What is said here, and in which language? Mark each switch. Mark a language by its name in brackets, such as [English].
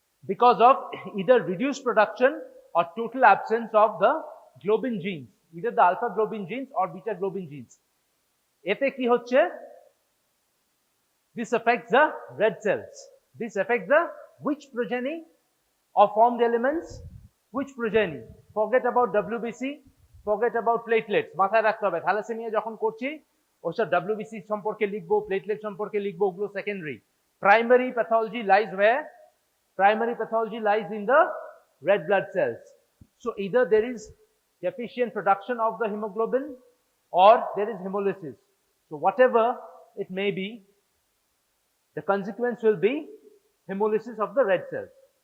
[English] Because of either reduced production or total absence of the globin genes, either the alpha globin genes or beta globin genes. [Bangla] এতে কি হচ্ছে? [English] This affects the red cells. This affects the which progeny of formed elements? Which progeny? Forget about WBC, forget about platelets. [Bangla] মাথায় রাখতে হবে, thalassaemia যখন করছি ওসব WBC সম্পর্কে লিখবো, প্লেটলেট সম্পর্কে লিখবো, ওগুলো secondary. [English] Primary pathology lies where? Primary pathology lies in the red blood cells. So either there is deficient production of the hemoglobin or there is hemolysis. So whatever it may be, the consequence will be hemolysis of the red cells.